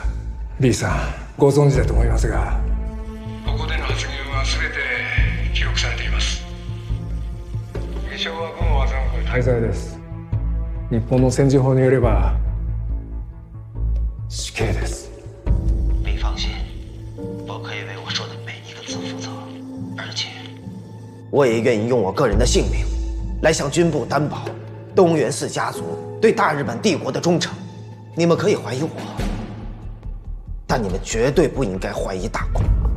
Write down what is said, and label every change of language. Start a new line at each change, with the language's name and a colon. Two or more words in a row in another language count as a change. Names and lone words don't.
Japanese: B さんご存知だと思いますが、ここでの発言は全て記録されています。偽証は軍を欺く大罪です。日本の戦時法によれば死刑です。
Chinese: 你放心，我可以为我说的每一个字负责，而且我也愿意用我个人的性命来向军部担保东元寺家族对大日本帝国的忠诚。你们可以怀疑我，但你们绝对不应该怀疑大公。